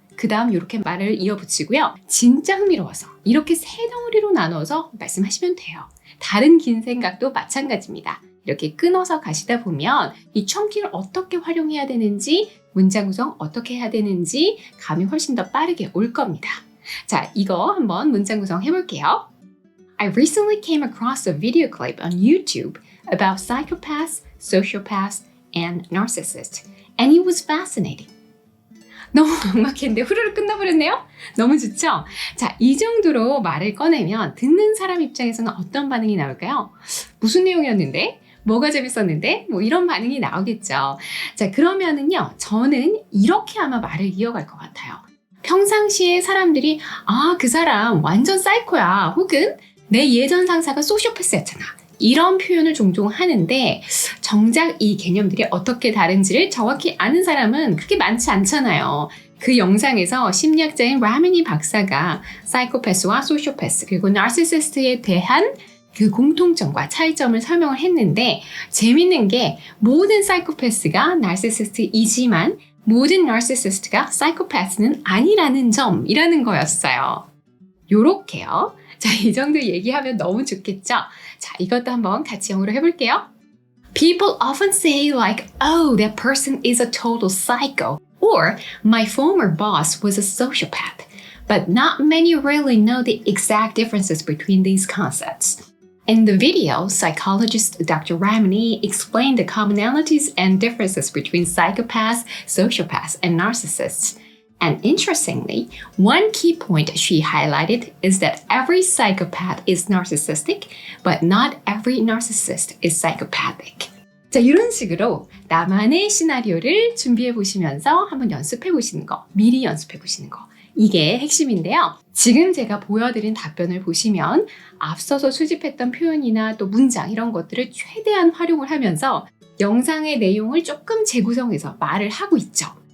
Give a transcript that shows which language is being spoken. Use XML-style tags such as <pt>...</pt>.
<ko>그 다음 이렇게 말을 이어붙이고요. 진짜 흥미로워서 이렇게 세 덩어리로 나눠서 말씀하시면 돼요. 다른 긴 생각도 마찬가지입니다. 이렇게 끊어서 가시다 보면 이 청킹을 어떻게 활용해야 되는지, 문장 구성 어떻게 해야 되는지 감이 훨씬 더 빠르게 올 겁니다. 자, 이거 한번 문장 구성 해볼게요.</ko> <en>I recently came across a video clip on YouTube about psychopaths, sociopaths, and narcissists, and it was fascinating.</en> <ko>너무 막막했는데 후루룩 끝나버렸네요? 너무 좋죠? 자, 이 정도로 말을 꺼내면 듣는 사람 입장에서는 어떤 반응이 나올까요? 무슨 내용이었는데? 뭐가 재밌었는데? 뭐 이런 반응이 나오겠죠. 자, 그러면은요, 저는 이렇게 아마 말을 이어갈 것 같아요. 평상시에 사람들이 그 사람 완전 사이코야. 혹은 내 예전 상사가 소시오패스였잖아. 이런 표현을 종종 하는데 정작 이 개념들이 어떻게 다른지를 정확히 아는 사람은 그렇게 많지 않잖아요. 그 영상에서 심리학자인 라미니 박사가 사이코패스와 소시오패스 그리고 나르시시스트에 대한 그 공통점과 차이점을 설명을 했는데 재밌는 게 모든 사이코패스가 나르시시스트이지만 모든 나르시시스트가 사이코패스는 아니라는 점이라는 거였어요. 요렇게요. 자, 이 정도 얘기하면 너무 좋겠죠? 자, 이것도 한번 같이 영어로 해볼게요.</ko> <en>People often say like, oh, that person is a total psycho. Or, my former boss was a sociopath. But not many really know the exact differences between these concepts. In the video, psychologist Dr. Ramani explained the commonalities and differences between psychopaths, sociopaths, and narcissists. And interestingly, one key point she highlighted is that every psychopath is narcissistic, but not every narcissist is psychopathic.</en> <ko>자, 이런 식으로 나만의 시나리오를 준비해 보시면서 한번 연습해 보시는 거, 미리 연습해 보시는 거. 이게 핵심인데요. 지금 제가 보여드린 답변을 보시면 앞서서 수집했던 표현이나 또 문장 이런 것들을 최대한 활용을 하면서 영상의 내용을 조금 재구성해서 말을 하고 있죠.</ko>